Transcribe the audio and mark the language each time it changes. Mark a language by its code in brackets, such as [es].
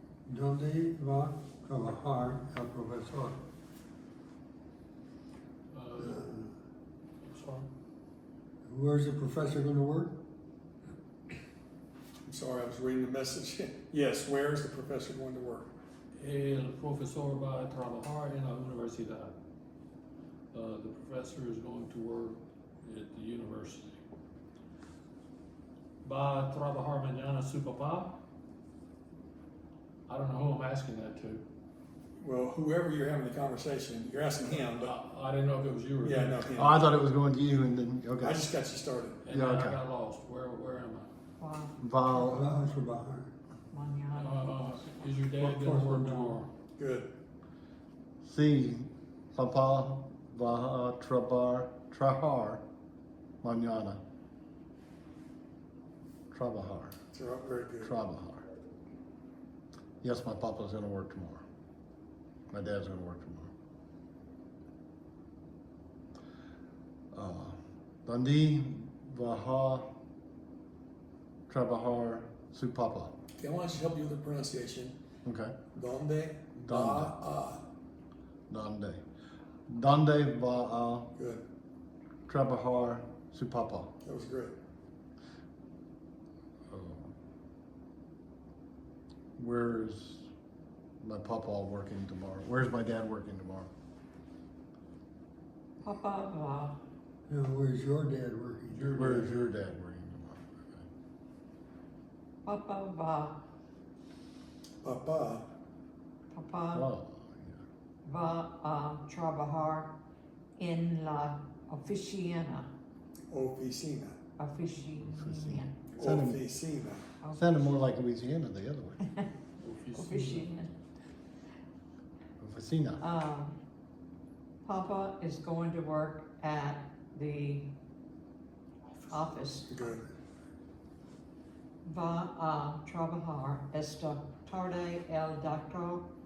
[es] ¿Dónde va a trabajar el profesor? [en] Sorry. Where's the professor gonna work? I'm sorry, I was reading the message. Yes, where is the professor going to work? [es] El profesor va a trabajar en la universidad. [en] The professor is going to work at the university. [es] Va a trabajar mañana su papá? [en] I don't know who I'm asking that to. Well, whoever you're having the conversation, you're asking him, but I didn't know if it was you or yeah, him. no, him. Oh, I thought it was going to you, and then okay. I just got you started. And Yeah, then okay. I got lost. Where am I? Wow. Val, [es] Va a trabajar. Mañana. [en] Is your dad gonna work tomorrow? Good. [es] si papá va a trabajar mañana. Trabajar. [en] Very good. [es] Trabajar. [en] Yes, my papa's gonna work tomorrow. My dad's gonna work tomorrow. [es] ¿Dónde va a trabajar su papá? [en] Okay, I want you to help you with the pronunciation. Okay. [es] Donde va a. ¿Dónde va a [en] Good. [es] trabajar su papá? [en] That was great. Where's my papa working tomorrow? Where's my dad working tomorrow? [es] Papa va. [en] Now, where's your dad working? Where's your dad working tomorrow? [es] Papa va. Papa. Papa Oh, va a trabajar en la oficina. Oficina. Oficina. Oficina. [en] yeah. Sounded more like Louisiana the other way. [es] Oficina. Oficina. [en] Papa is going to work at the office. Good. [es] Va a trabajar esta tarde el doctor.